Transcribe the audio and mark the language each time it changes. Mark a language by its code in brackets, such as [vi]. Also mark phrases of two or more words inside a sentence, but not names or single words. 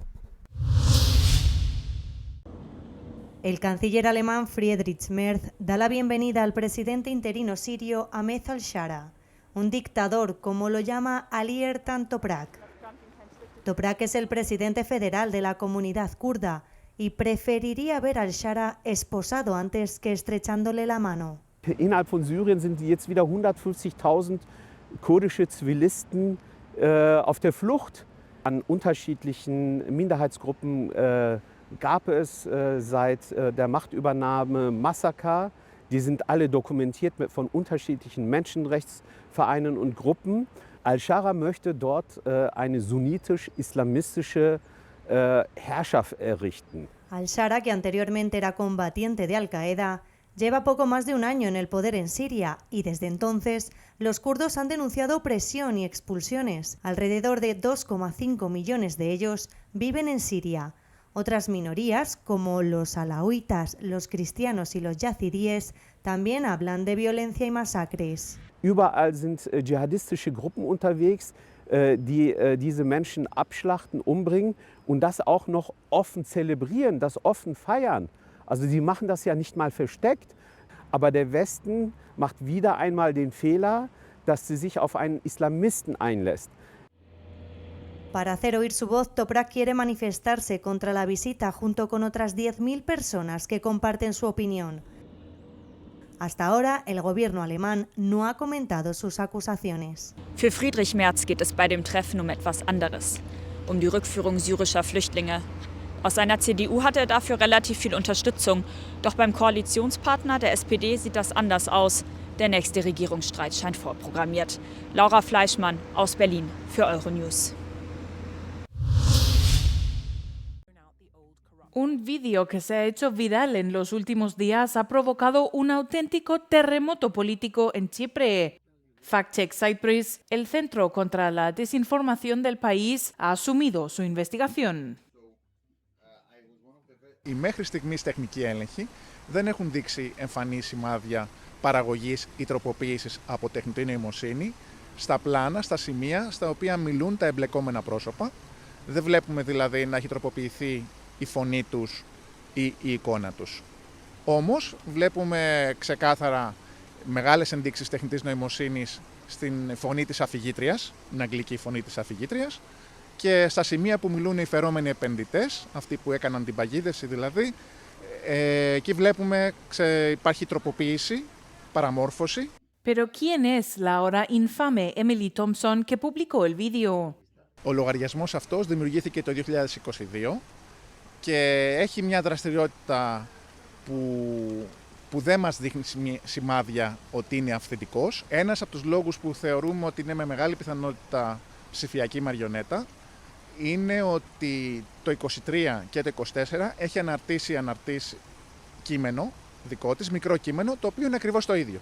[es] El canciller alemán Friedrich Merz da la bienvenida al presidente interino sirio Ahmed al-Shara, un dictador, como lo llama Ali Ertan Toprak. Toprak es el presidente federal de la comunidad kurda y preferiría ver al-Shara esposado antes que estrechándole la mano. [de] Innerhalb von Syrien sind jetzt wieder 150.000 kurdische Zivilisten auf der Flucht. An unterschiedlichen Minderheitsgruppen gab es seit der Machtübernahme Massaker. Die sind alle dokumentiert von unterschiedlichen Menschenrechtsvereinen und Gruppen. Al-Shara möchte dort eine sunnitisch-islamistische Herrschaft errichten. Al-Shara, que anteriormente era combatiente de Al-Qaeda, lleva poco más de un año en el poder en Siria y desde entonces los kurdos han denunciado opresión y expulsiones. Alrededor de 2,5 millones de ellos viven en Siria. Otras minorías, como los alauitas, los cristianos y los yazidíes, también hablan de violencia y masacres. Überall sind dschihadistische Gruppen unterwegs, die diese Menschen abschlachten, umbringen und das auch noch offen zelebrieren, das offen feiern. Also sie machen das ja nicht mal versteckt, aber der Westen macht wieder einmal den Fehler, dass sie sich auf einen Islamisten einlässt. [es] Para hacer oír su voz, Toprak quiere manifestarse contra la visita junto con otras 10.000 personas que comparten su opinión. Hasta ahora, el gobierno alemán no ha comentado sus acusaciones. [de] Für Friedrich Merz geht es bei dem Treffen um etwas anderes, um die Rückführung syrischer Flüchtlinge. Aus seiner CDU hat er dafür relativ viel Unterstützung, doch beim Koalitionspartner der SPD sieht das anders aus. Der nächste Regierungsstreit scheint vorprogrammiert. Laura Fleischmann aus Berlin für Euronews. [es] Un vídeo que se ha hecho viral en los últimos días ha provocado un auténtico terremoto político en Chipre. Fact Check Cyprus, el Centro contra la Desinformación del país, ha asumido su investigación. [el] Οι μέχρι στιγμής τεχνικοί έλεγχοι δεν έχουν δείξει εμφανή σημάδια παραγωγής ή τροποποίησης από τεχνητή νοημοσύνη στα πλάνα, στα σημεία στα οποία μιλούν τα εμπλεκόμενα πρόσωπα. Δεν βλέπουμε δηλαδή να έχει τροποποιηθεί η φωνή τους ή η εικόνα τους. Όμως βλέπουμε ξεκάθαρα μεγάλες ενδείξεις τεχνητής νοημοσύνης στην φωνή της αφηγήτριας, την αγγλική φωνή της αφηγήτριας, και στα σημεία που μιλούν οι φερόμενοι επενδυτές, αυτοί που έκαναν την παγίδευση δηλαδή, εκεί βλέπουμε υπάρχει τροποποίηση, παραμόρφωση. [es] Pero ¿quién es la ahora infame Emily Thompson que publicó el vídeo? [el] Ο λογαριασμός αυτός δημιουργήθηκε το 2022 και έχει μια δραστηριότητα που δεν μας δείχνει σημάδια ότι είναι αυθεντικός. Ένας από τους λόγους που θεωρούμε ότι είναι με μεγάλη πιθανότητα ψηφιακή μαριονέτα είναι ότι το 23 και το 24 έχει αναρτήσει κείμενο δικό της, μικρό κείμενο, το οποίο είναι ακριβώς το ίδιο.